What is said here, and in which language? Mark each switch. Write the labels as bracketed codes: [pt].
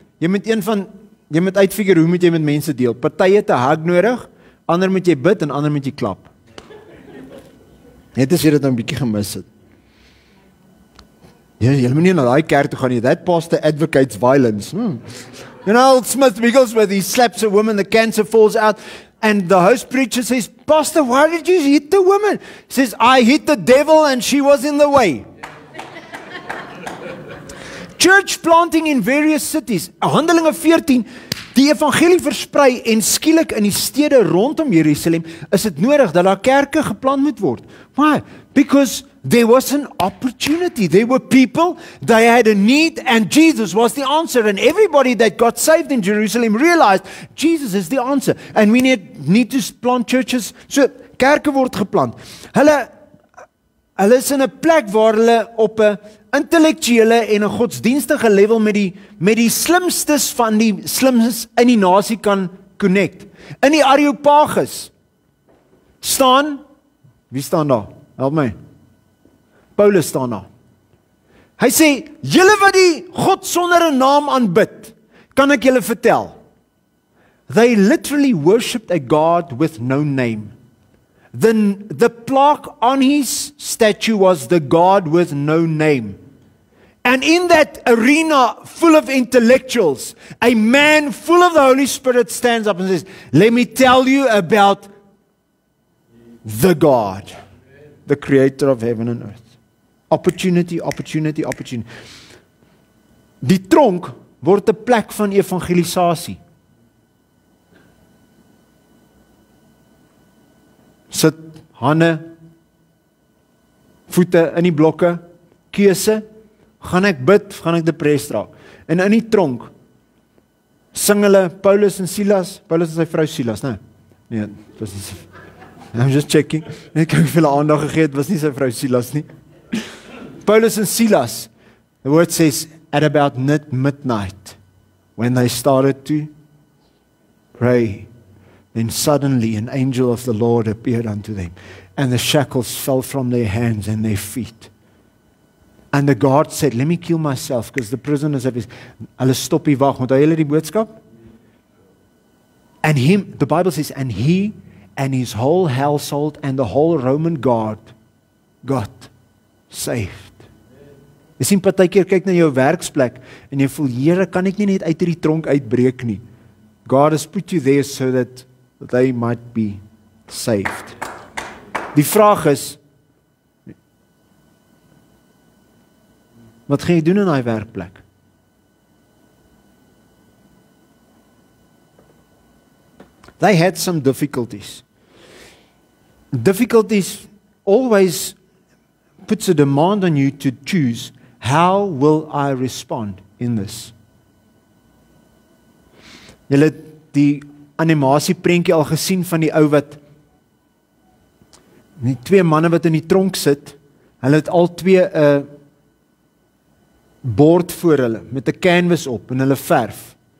[af] Jy moet uitfigure hoe moet jy met mense deel. Party het 'n hug nodig, ander moet jy bid en ander moet jy klap. Net as jy dit nou 'n bietjie gemis het. Jy moet nie na daai kerk toe gaan nie. [en] That pastor advocates violence. You know, Smith Wigglesworth, he slaps a woman, the cancer falls out, and the host preacher says, Pastor, why did you hit the woman? He says, I hit the devil and she was in the way. Church planting in various cities. [af] Handelinge 14, die evangelie versprei en skielik in die stede rondom Jerusalem is dit nodig dat daar kerke geplant moet word. Why? [en] Because there was an opportunity. There were people, they had a need, and Jesus was the answer. And everybody that got saved in Jerusalem realized Jesus is the answer. And we need to plant churches. [af] So, kerke word geplant. Hulle is in 'n plek waar hulle op 'n intellektuele en 'n godsdienstige level met die slimstes van die slimstes in die nasie kan connect. In die Areopagus staan, wie staan daar? Help my. Paulus staan daar. Hy sê, julle wat die God sonder 'n naam aanbid, kan ek julle vertel. [en] They literally worshipped a God with no name. The plaque on his statue was the God with no name. And in that arena full of intellectuals, a man full of the Holy Spirit stands up and says, let me tell you about the God, the creator of heaven and earth. Opportunity, opportunity, opportunity. [af] Die tronk word 'n plek van evangelisasie. Sit hande, voete in die blokke, keuse, gaan ek bid, gaan ek depressed raak. En in die tronk sing hulle Paulus en Silas, Paulus en sy vrou Silas, né? Nee, dit was nie. [en] I'm just checking. [af] Ek het veel aandag gegee, dit was nie sy vrou Silas nie. [en] Paulus and Silas, the word says, at about midnight, when they started to pray, then suddenly an angel of the Lord appeared unto them, and the shackles fell from their hands and their feet. And the guard said, let me kill myself, because the prisoners have [af] hulle stop hier wag. Onthou julle die boodskap? [en] And him, the Bible says, and he and his whole household and the whole Roman guard got saved. [af] Jy sien partykeer kyk na jou werksplek en jy voel, Here, kan ek nie net uit hierdie tronk uitbreek nie. [en] God has put you there so that they might be saved. [af] Die vraag is, wat gaan jy doen in daai werkplek? [en] They had some difficulties. Difficulties always puts a demand on you to choose, how will I respond in this? [af] Julle het die animasie prentjie al gesien van die ou wat, die twee manne wat in die tronk sit, hulle het al twee 'n bord voor hulle, met 'n canvas op, en hulle verf.